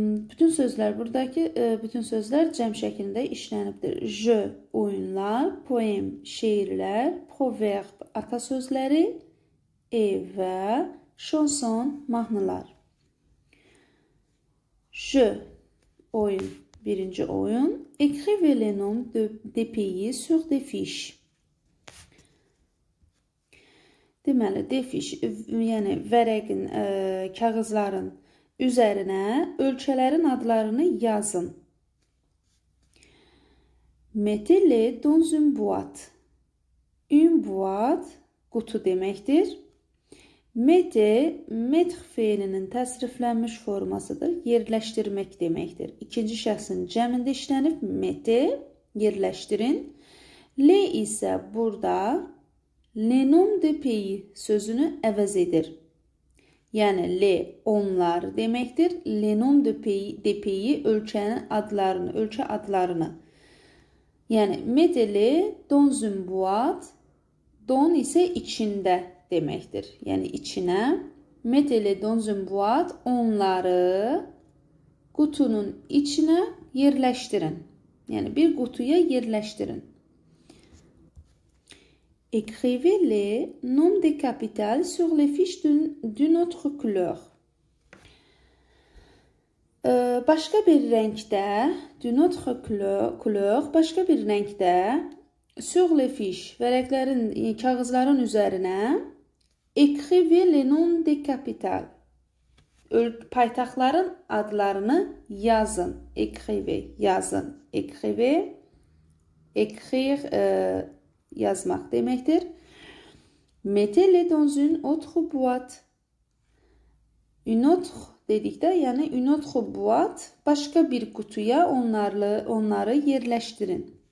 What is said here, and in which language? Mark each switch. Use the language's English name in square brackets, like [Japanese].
[Azerbaijani] Bütün sözlər buradakı bütün sözlər cəm şəklində işlənibdir. Oyunlar, poem şeirlər, proverb atasözləri, və chanson mahnılar. Oyun, birinci oyun. [French] Écrivez les noms des pays sur des fiches. [Azerbaijani] Deməli, defiş, yəni vərəqin, kağızların üzərinə ölkələrin adlarını yazın. [French] Mettez-les dans une boîte. Une boîte, [Azerbaijani] qutu deməkdir. Metr feilinin təsriflənmiş formasıdır. Yerləşdirmək deməkdir. İkinci şəxsin cəmində işlənib. Yerləşdirin. Le isə burada [French] le nom de pays [Azerbaijani] sözünü əvəz edir. Yəni, le onlar deməkdir. [French] Le nom de pays [Azerbaijani] ölkənin adlarını, ölkə adlarını. Yəni, [French] mettez-les dans une boîte. [Azerbaijani] Don isə içində deməkdir. Yəni, içinə. [French] Mettez-les dans une boîte. [Azerbaijani] Onları qutunun içinə yerləşdirin. Yəni, bir qutuya yerləşdirin. [French] Écrivez les noms des capitales sur les fiches d'une autre couleur. [Azerbaijani] Başqa bir rəngdə, [French] d'une autre couleur, [Azerbaijani] başqa bir rəngdə [French] sur les fiches, [Azerbaijani] vərəqlərin, kağızların üzərinə [French] écrivez les noms des capitales. [Azerbaijani] Paytaxtların adlarını yazın. [French] Écrivez, [Azerbaijani] yazın. [French] Écrivez, écrire, [Azerbaijani] yazmaq deməkdir. [French] Mettez-les dans une autre boîte. Une autre [Azerbaijani] dedikdə, yəni [French] une autre boîte, [Azerbaijani] başqa bir qutuya onları yerləşdirin.